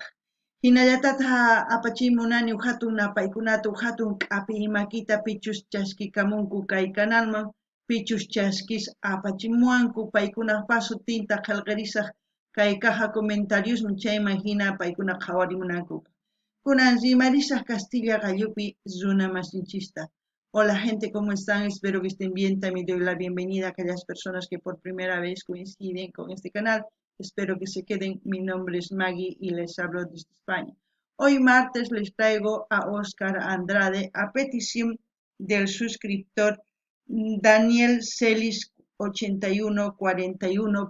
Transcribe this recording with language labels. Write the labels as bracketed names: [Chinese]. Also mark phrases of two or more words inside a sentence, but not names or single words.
[Quechua] Hinallatata apachimunani hatun napaykunata hatun k'api imakita pichus chaskikamunku kay kanalman pichus chaskis apachimuanku paykunaq pasutinta qillqarisaq kay [Spanish] caja comentarios [Quechua] chayman hina paykuna qhawarimunanku. Kunan rimarisaq Castilla Gallupi runa masinchista. [Spanish] Hola gente, ¿cómo están? Espero que estén bien. También doy la bienvenida a aquellas personas que por primera vez coinciden con este canal. Espero que se queden. Mi nombre es Maggie y les hablo desde España. Hoy martes les traigo a Oscar Andrade a petición del suscriptor Daniel Celis 8141.